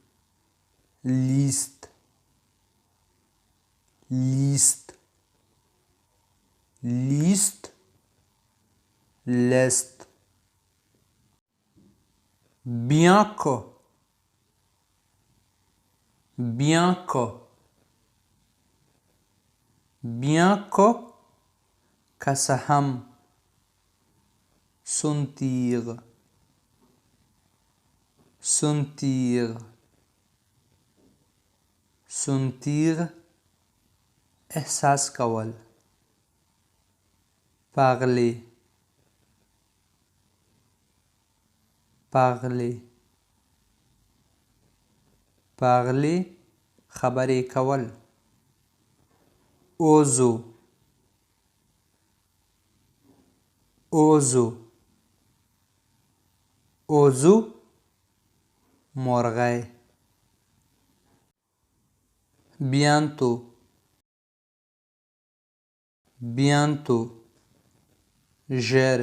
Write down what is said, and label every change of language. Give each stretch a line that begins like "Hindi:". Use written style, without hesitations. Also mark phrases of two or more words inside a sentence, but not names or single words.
French: liste liste liste list. bien que bien que bien que
Pashto: که څه هم.
French: sentir sentir sentir
Pashto: احساس کول.
French: parler parler parler
Pashto: خبرې کول.
French: oiseau oiseau oiseau مرغی. bientôt bientôt ژر.